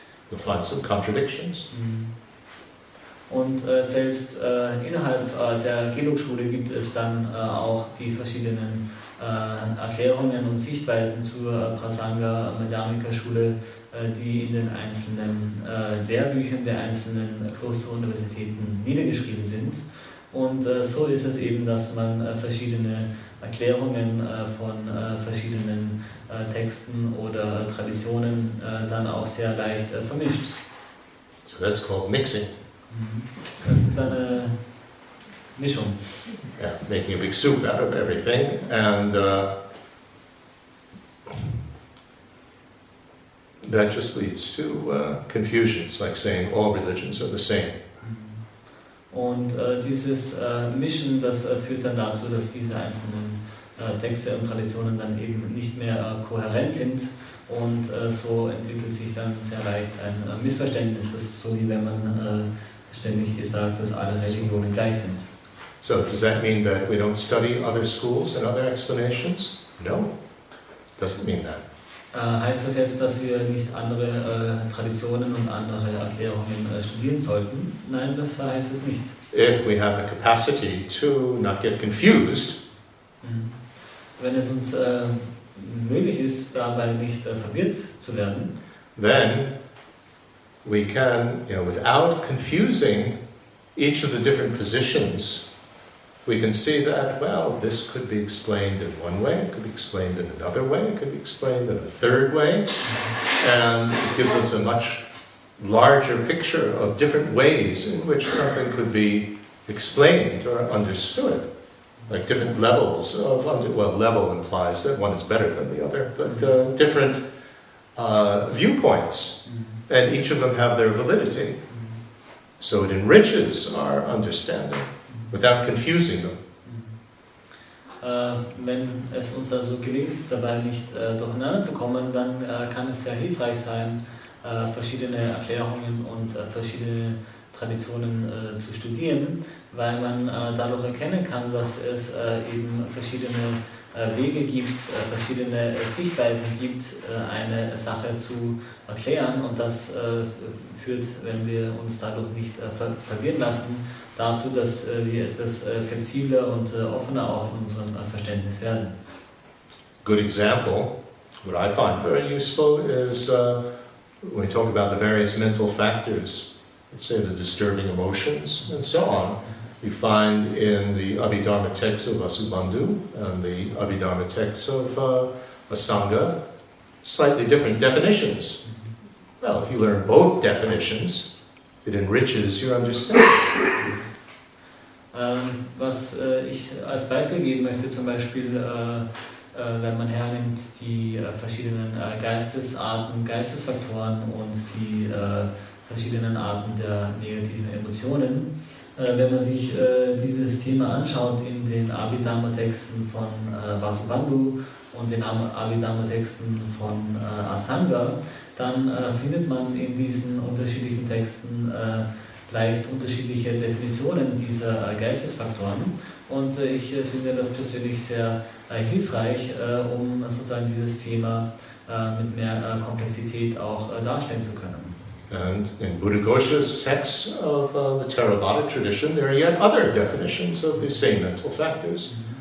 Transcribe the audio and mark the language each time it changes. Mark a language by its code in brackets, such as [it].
[en] You'll find some contradictions. [de] Und selbst innerhalb der Gelug-Schule gibt es dann auch die verschiedenen Erklärungen und Sichtweisen zur Prasanga-Madhyamika-Schule, die in den einzelnen Lehrbüchern der einzelnen Klosteruniversitäten niedergeschrieben sind. Und so ist es eben, dass man verschiedene Erklärungen von verschiedenen Texten oder Traditionen dann auch sehr leicht vermischt. [en] So that's called mixing. [de] Das ist eine Mischung. [en] Yeah, making a big soup out of everything, and that just leads to confusions, like saying all religions are the same. [de] Und dieses Mischen, das führt dann dazu, dass diese einzelnen Texte und Traditionen dann eben nicht mehr kohärent sind, und so entwickelt sich dann sehr leicht ein Missverständnis. Das ist so, wie wenn man ständig sagt, dass alle Religionen gleich sind. [en] So does that mean that we don't study other schools and other explanations? No, doesn't mean that. [de] Heißt das jetzt, dass wir nicht andere Traditionen und andere Erklärungen studieren sollten? Nein, das heißt es nicht. [en] If we have the capacity to not get confused, [de] wenn es uns möglich ist, dabei nicht verwirrt zu werden, [en] then we can, without confusing each of the different positions, we can see that, well, this could be explained in one way, it could be explained in another way, it could be explained in a third way, and it gives us a much larger picture of different ways in which something could be explained or understood. Like different levels of, level implies that one is better than the other, but different viewpoints, and each of them have their validity. So it enriches our understanding without confusing them. [de] Wenn es uns also gelingt, dabei nicht durcheinander zu kommen, dann kann es sehr hilfreich sein, verschiedene Erklärungen und verschiedene Traditionen zu studieren, weil man dadurch erkennen kann, dass es eben verschiedene Wege gibt, verschiedene Sichtweisen gibt, eine Sache zu erklären, und das führt, wenn wir uns dadurch nicht verwirren lassen, dazu, dass wir etwas flexibler und offener auch in unserem Verständnis werden. [en] Good example, what I find very useful is when we talk about the various mental factors, let's say the disturbing emotions and so on. You find in the Abhidharma texts of Vasubandhu and the Abhidharma texts of Asanga slightly different definitions. Well, if you learn both definitions, it enriches your understanding. [de] Was ich als Beispiel geben möchte, zum Beispiel, wenn man hernimmt die verschiedenen Geistesarten, Geistesfaktoren und die verschiedenen Arten der negativen Emotionen. Wenn man sich dieses Thema anschaut in den Abhidharma-Texten von Vasubandhu und den Abhidharma-Texten von Asanga, dann findet man in diesen unterschiedlichen Texten leicht unterschiedliche Definitionen dieser Geistesfaktoren, und ich finde das persönlich sehr hilfreich, um sozusagen dieses Thema mit mehr Komplexität auch darstellen zu können. [en] And in Buddhaghosa's texts of the Theravada tradition, there are yet other definitions of the same mental factors.